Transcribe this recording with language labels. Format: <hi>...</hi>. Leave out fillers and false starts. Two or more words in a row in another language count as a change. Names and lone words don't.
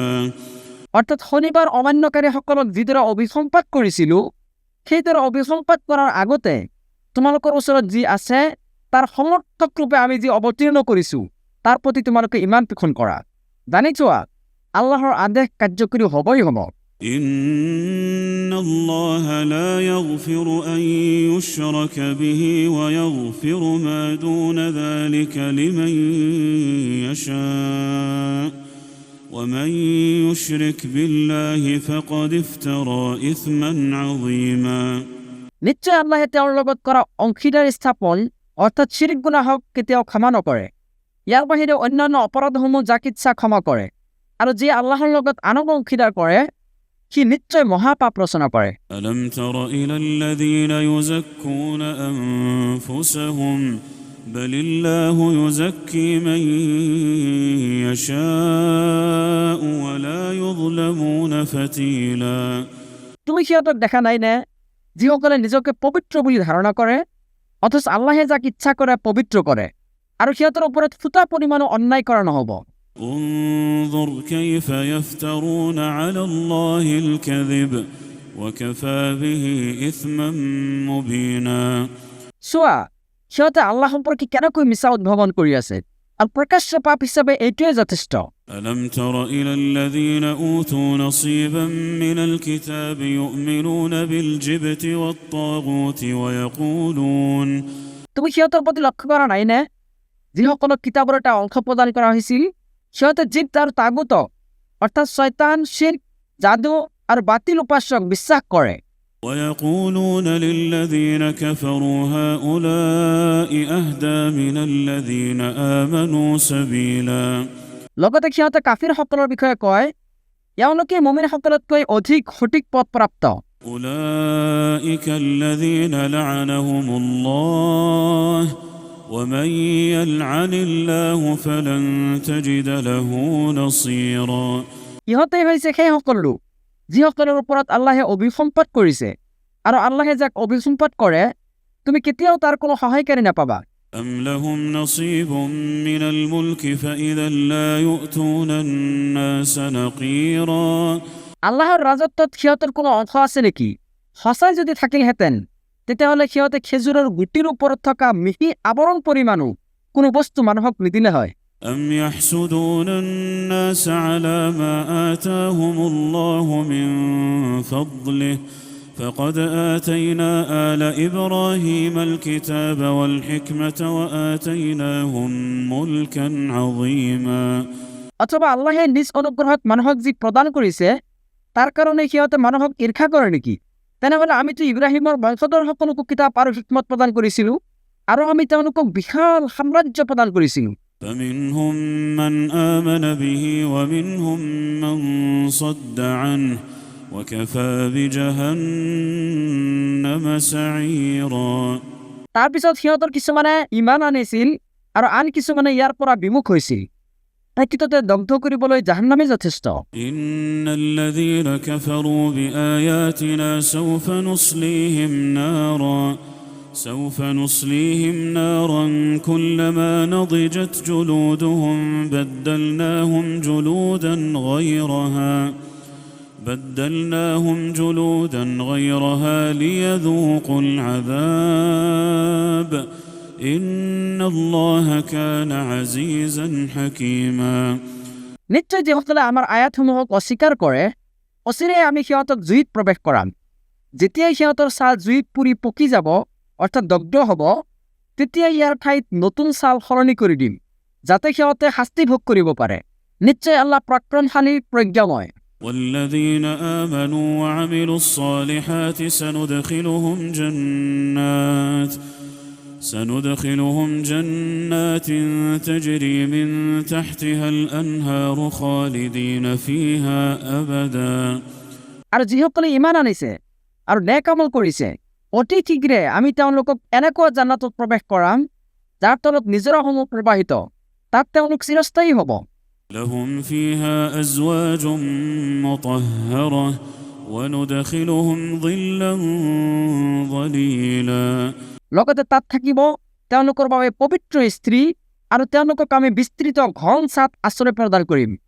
<as>অৰ্থাৎ শনিবাৰ অমান্যকাৰীসকলক যিদৰে অভিসম্পাত কৰিছিলোঁ সেইদৰে অভিসম্পাত কৰাৰ আগতে তোমালোকৰ ওচৰত যি আছে তাৰ সমৰ্থক ৰূপে আমি যি অৱতীৰ্ণ কৰিছোঁ তাৰ প্ৰতি তোমালোকে ঈমান পোষণ কৰা জানি চোৱা আল্লাহৰ আদেশ কাৰ্যকৰী হ'বই হ'ব</as> <ar>إن الله لا يغفر أن يشرك به ويغفر ما دون ذلك لمن يشاء ومن يشرك بالله فقد افترى إثما عظيما</ar> <as>নিশ্চয় আল্লাহে তেওঁৰ লগত কৰা অংশীদাৰ স্থাপন অৰ্থাৎ শিৰিক গুনাহক কেতিয়াও ক্ষমা নকৰে ইয়াৰ বাহিৰে অন্যান্য অপৰাধসমূহ যাক ইচ্ছা ক্ষমা কৰে আৰু যি আল্লাহৰ লগত আনক অংশীদাৰ কৰে সি নিশ্চয় মহাপাপ ৰচনা কৰে</as> <ar>ألم تر إلى الذين يزكون أنفسهم بل الله يزكي من يشاء ولا يظلمون فتيلا</ar> <as>তুমি সিহঁতক দেখা নাই নে যিসকলে নিজকে পবিত্ৰ বুলি ধাৰণা কৰে অথচ আল্লাহে যাক ইচ্ছা কৰে পবিত্ৰ কৰে আৰু সিহঁতৰ ওপৰত ফুটা পৰিমাণো অন্যায় কৰা নহ'ব</as> <ar>انظر كيف يفترون على الله الكذب وكفى به إثما مبينا</ar> <as>চোৱা সিহঁতে আল্লাহ সম্পৰ্কে কেনেকৈ মিছা উদ্ভাৱন কৰি আছে আৰু প্ৰকাশ্য পাপ হিচাপে এইটোৱে যথেষ্ট</as> <ar>ألم تر إلى الذين أوتوا نصيبا من الكتاب يؤمنون بالجبت والطاغوت ويقولون</ar> <as>তুমি সিহঁতৰ প্ৰতি লক্ষ্য কৰা নাই নে যিসকলক কিতাপৰ এটা অংশ প্ৰদান কৰা হৈছিল সিহঁতে জিপ্ত আৰু তাগুতক অৰ্থাৎ শয়তান শিৰ্ক জাদু আৰু বাতিল উপাসক বিশ্বাস কৰে</as> <ar>ويقولون للذين كفروا هؤلاء أهدى من الذين آمنوا سبيلا</ar> <as>লগতে সিহঁতে কাফিৰসকলৰ বিষয়ে কয় এওঁলোকে মুমিনসকলতকৈ অধিক সঠিক পথ প্ৰাপ্ত</as> <ar>أولئك الذين لعنهم الله ومن يلعن الله فلن تجد له نصيرا</ar> <as>ইহঁতেই হৈছে সেইসকল লোক যিসকলৰ ওপৰত আল্লাহে অভিসম্পাত কৰিছে আৰু আল্লাহে যাক অভিসম্পাত কৰে তুমি কেতিয়াও তাৰ কোনো সহায়কাৰী নাপাবা</as> <ar>أم لهم نصيب من الملك فإذا لا يؤتون الناس نقيرا</ar> <as>আল্লাহৰ ৰাজত্বত সিহঁতৰ কোনো অংশ আছে নেকি সঁচাই যদি থাকিলহেঁতেন তেতিয়াহ'লে সিহঁতে খেজুৰৰ গুটিৰ ওপৰত থকা মিহি আৱৰণ পৰিমাণো কোনো বস্তু মানুহক নিদিলে হয়</as> <ar>أم يحسدون الناس على ما آتاهم الله من فضله فقد آتينا آل إبراهيم الكتاب والحكمة وآتيناهم ملكا عظيما</ar> <as>অথবা আল্লাহে নিজ অনুগ্ৰহত মানুহক যি প্ৰদান কৰিছে তাৰ কাৰণে সিহঁতে মানুহক ঈৰ্ষা কৰে নেকি তেনেহ'লে আমিতো ইব্ৰাহিমৰ বংশধৰসকলকো কিতাপ আৰু হিকমত প্ৰদান কৰিছিলোঁ আৰু আমি তেওঁলোকক বিশাল সাম্ৰাজ্য প্ৰদান কৰিছিলোঁ</as> <ar>فمنهم من آمن به ومنهم من صد عنه وكفى بجهنم سعيرا</ar> <as>তাৰপিছত সিহঁতৰ কিছুমানে ইমান আনিছিল আৰু আন কিছুমানে ইয়াৰ পৰা বিমুখ হৈছিল প্ৰকৃততে দগ্ধ কৰিবলৈ জাহান্নামে যথেষ্ট</as> <ar>إن الذين كفروا بآياتنا سوف نصليهم نارا كلما نضجت جلودهم بدلناهم جلودا غيرها ليذوقوا العذاب إن الله كان عزيزا حكيما</ar> <as>নিশ্চয় যিসকলে আমাৰ আয়াতসমূহক অস্বীকাৰ কৰে অচিৰেই আমি সিহঁতক জুইত প্ৰৱেশ কৰাম যেতিয়াই সিহঁতৰ ছাল জুইত পুৰি পকি যাব অৰ্থাৎ দগ্ধ হ'ব তেতিয়াই ইয়াৰ ঠাইত নতুন ছাল সলনি কৰি দিম যাতে সিহঁতে শাস্তি ভোগ কৰিব পাৰে নিশ্চয় আল্লাহ পৰাক্ৰমশালী প্ৰজ্ঞাময়</as> <ar>والذين آمنوا وعملوا الصالحات سندخلهم جنات تجري من تحتها الأنهار خالدين فيها أبدا</ar> <as>আৰু যিসকলে ইমান আনিছে আৰু নেক আমল কৰিছে অতি শীঘ্ৰে আমি তেওঁলোকক এনেকুৱা জান্নাতত প্ৰৱেশ কৰাম যাৰ তলত নিজৰাসমূহ প্ৰবাহিত তাত তেওঁলোক চিৰস্থায়ী হ'ব</as> <ar>لهم فيها أزواج مطهرة وندخلهم ظلا ظليلا</ar> <as>লগতে তাত থাকিব তেওঁলোকৰ বাবে পবিত্ৰ স্ত্ৰী আৰু তেওঁলোকক আমি বিস্তৃত ঘন ছাদ আশ্ৰয় প্ৰদান কৰিম</as>